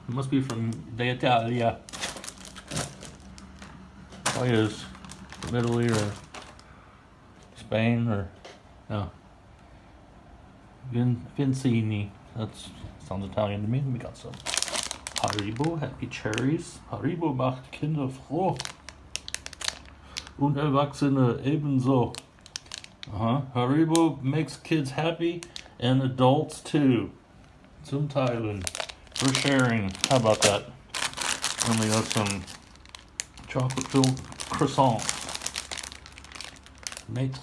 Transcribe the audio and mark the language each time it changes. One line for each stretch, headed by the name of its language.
English: It must be from Italia. Probably is from Italy or Spain or no. Vincini. That sounds Italian to me. We got some Haribo, happy cherries.
German: Haribo macht Kinder froh. Und Erwachsene ebenso.
English: Haribo makes kids happy and adults too.
German: Zum Teilen.
English: For sharing. How about that? And we got some chocolate filled croissants. Maître.